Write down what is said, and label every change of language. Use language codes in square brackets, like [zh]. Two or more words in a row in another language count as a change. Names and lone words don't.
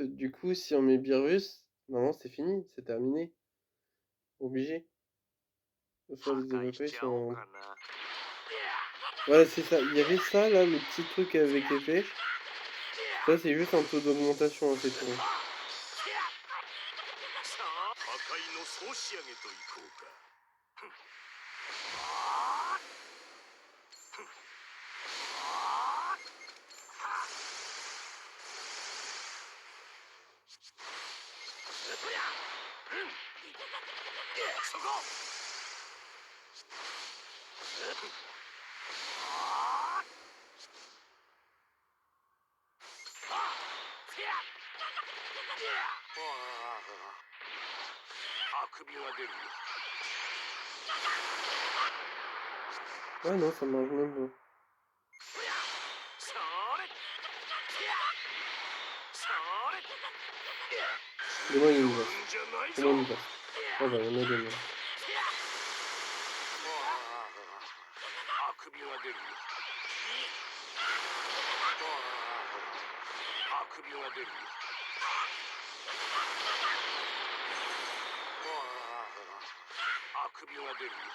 [fr] Du coup, si on met virus, non, c'est fini, c'est terminé. Obligé. Il faut les développer sans. Voilà, c'est ça. Il y avait ça là, le petit truc avec les flèches. Ça, c'est juste un taux d'augmentation, hein, c'est tout. [ja] 破壊の総仕上げといこうか。そこ。あくびが出るよ。 [fr] Ah non, ça marche même pas. Donne-moi une glace. Donne-moi une glace. Ah bah, il y en a deux même. [ja] あくびが出るよ。あくびが出るよ。あくびが出るよ。